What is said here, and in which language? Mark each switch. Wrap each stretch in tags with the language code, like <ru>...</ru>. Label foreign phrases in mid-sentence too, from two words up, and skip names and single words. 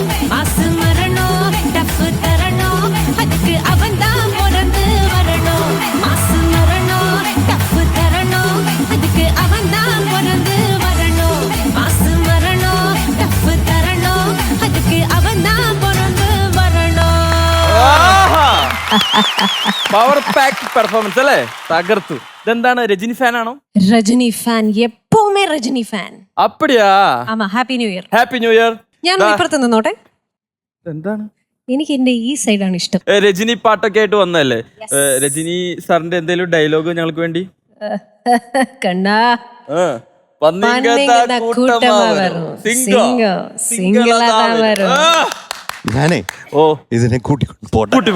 <ta>ஆசு மரணம் டப்பு தரணும், அதுக்கு அவன்தான் பிறந்து வரணும். ஆசு மரணம் டப்பு தரணும், அதுக்கு அவன்தான் பிறந்து வரணும். ஆசு மரணம் டப்பு தரணும், அதுக்கு அவன்தான் பிறந்து வரணும்.</ta> <en>power pack performance</en> <ml>അല്ലേ? തകർത്തു. ഇതെന്താണ്, രജനി ഫാൻ ആണോ?</ml> <ta>ரஜினி ஃபேன், எப்பவுமே ரஜினி ஃபேன். അപ്പടിയാ?</ta> <en>ആമാ, happy new year. happy new year.</en> <ml>ഞാൻ ഇപ്പുറത്ത് നിന്നോട്ടെ. എന്താണ്? എനിക്ക് എന്റെ ഈ സൈഡാണ് ഇഷ്ടം. രജനി പാട്ടൊക്കെ ആയിട്ട് വന്നല്ലേ? രജനി സാറിന്റെ എന്തെങ്കിലും ഡയലോഗ് ഞങ്ങൾക്ക് വേണ്ടി? കണ്ണാ ഞാനേ ഇതിനെ കൂട്ടിക്കൊണ്ട്</ml>